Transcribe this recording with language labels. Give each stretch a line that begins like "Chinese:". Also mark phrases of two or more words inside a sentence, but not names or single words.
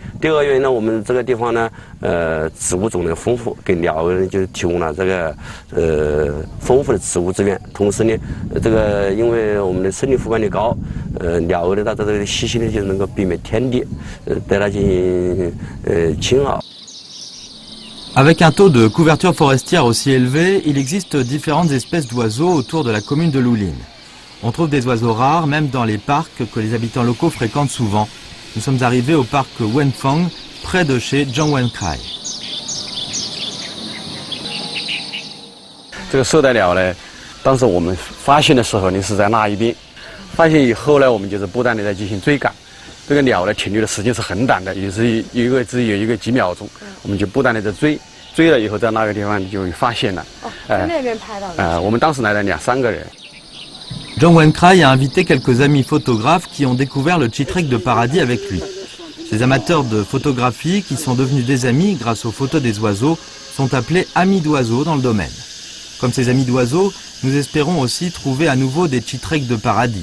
Chinese: 第二个原因呢，我们这个地方呢，植物种类丰富，给鸟人就提供了这个丰富的植物资源。同时呢，这个因为我们的森林覆盖率高，鸟儿的它这个栖息呢就能够避免天敌，对它进行侵扰。
French: Avec un taux de couverture forestière aussi élevé, il existe différentes espèces d'oiseaux autour de la commune de Lulin. On trouve des oiseaux rares même dans les parcs que les habitants locaux fréquentent souvent. Nous sommes arrivés au parc Wenfeng, près de chez Zhang Wenkrai.
Chinese: 这个热带鸟呢，当时我们发现的时候呢是在那一边，发现以后呢，我们就是不断的在进行追赶。这个鸟呢停留的时间是很短的，也是只有一个几秒钟，我们就不断的在追，追了以后在那个地方就发现了。哦，在那边拍到的。我们当时来了2、3个人。
French: Zhang Wenkrai a invité quelques amis photographes qui ont découvert le chitrek de paradis avec lui. Ces amateurs de photographie, qui sont devenus des amis grâce aux photos des oiseaux, sont appelés amis d'oiseaux dans le domaine. Comme ces amis d'oiseaux, nous espérons aussi trouver à nouveau des chitreks de paradis.